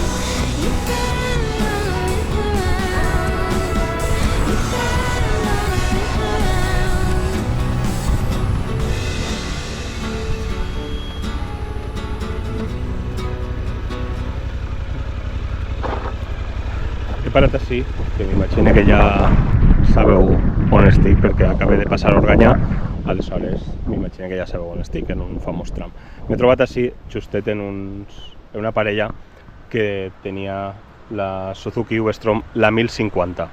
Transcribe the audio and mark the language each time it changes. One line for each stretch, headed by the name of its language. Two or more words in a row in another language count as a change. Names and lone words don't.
English: You bet I'm gonna rip around. You bet I'm gonna rip around.
Catalan: He parat així, que m'imagino que ja sabeu on estic, perquè acabé de passar Organyà, aleshores m'imagino que ja sabeu on estic, en un famós tram. M'he trobat així, justet en una parella que tenia la Suzuki V-Strom, la 1050.